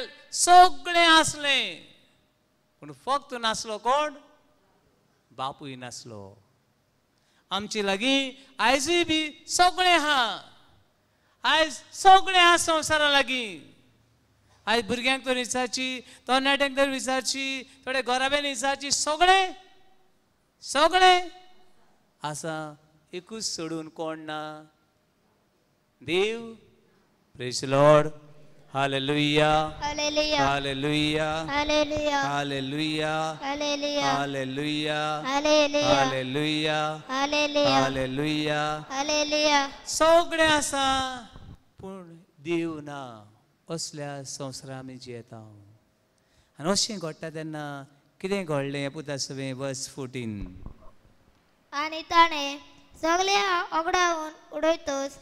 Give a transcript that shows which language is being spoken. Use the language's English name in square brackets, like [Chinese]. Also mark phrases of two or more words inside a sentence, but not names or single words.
[Konkani] सगळें आसलें पूण फक्त नासलो कोण बापूय नासलो आमचे लागीं आयजूय बी सगळें आहा आयज सगळें आहा संवसारा लागीं आयज भुरग्यांक तर विचारची तरणाट्यांक तर विचारची थोडे घराब्यान विचारची सगळें आसा एकूच सोडून कोण ना देव [English] praise lord [Konkani] हालेलुया हालेलुया हालेलुया हालेलुया हालेलुया हालेलुया हालेलुया हालेलुया हालेलुया हालेलुया हालेलुया हालेलुया सगळें आसा पूण देव ना असल्या संवसारांत आमी जियेता आनी अशें घडटा तेन्ना कितें घडलें हें पुता सगळें वर्स 14 आनी ताणें सगळें ओगडावन उडयतच